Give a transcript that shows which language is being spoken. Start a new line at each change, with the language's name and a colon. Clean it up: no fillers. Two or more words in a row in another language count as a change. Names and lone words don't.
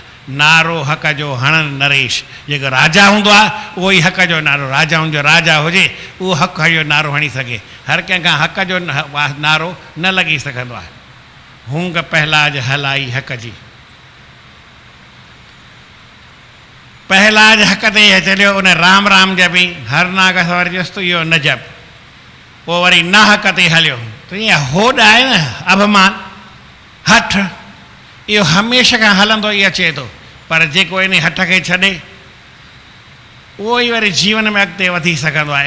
Sindhi: नारो हक़ जो हणनि नरेश, जेको राजा हूंदो आहे उहो ई हक़ जो नारो, राजाउनि जो राजा हुजे उहो हक़ जो नारो हणी सघे, हर कंहिंखां हक़ जो नारो न लॻी सघंदो आहे। हूंग पहलाज हलाई हक़ जी, पहलाज हक़ ते चलियो, उन राम राम जपी, हर नाग सवर जस्तो इहो न जप, पोइ वरी न हक़ ते हलियो। त ईअं होॾ आहे न, अभिमान, हठ, इहो हमेशह खां हलंदो ई अचे थो, पर जेको इन हठ खे छॾे उहो ई वरी जीवन में अॻिते वधी सघंदो आहे।